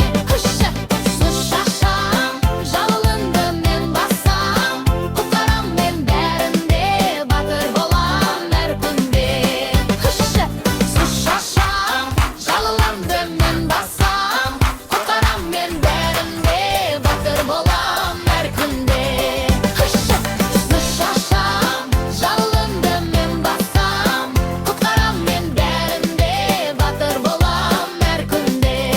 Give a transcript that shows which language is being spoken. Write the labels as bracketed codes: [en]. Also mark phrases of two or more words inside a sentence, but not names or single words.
[kk] Күшті су шашам, жалынды мен басам. Құтқарам мен бәрінде, батыр болам әр күнде. Күшті су шашам, жалынды мен басам. [tt] Коткарам мен бәремне, батыр булам һәр көндә. Кышып, кышып ашам, җылымды мен басам. Коткарам мен бәремне, батыр булам һәр көндә.